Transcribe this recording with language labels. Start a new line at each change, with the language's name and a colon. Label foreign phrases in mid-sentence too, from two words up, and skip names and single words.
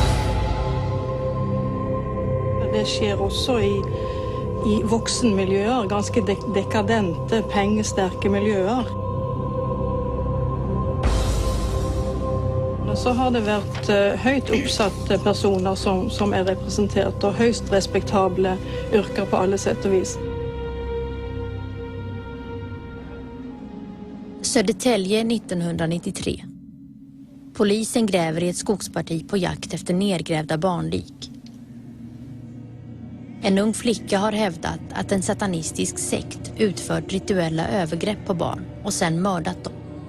Norwegian: Det sker også i voksenmiljøer, ganske dekadente, pengesterke miljøer. Så har det vært høyt oppsatte personer som er representert, og høyst respektable yrker på alle sett og vis.
Swedish: Södertälje 1993. Polisen gräver i ett skogsparti på jakt efter nedgrävda barnlik. En ung flicka har hävdat att en satanistisk sekt utfört rituella övergrepp på barn och sen mördat dem.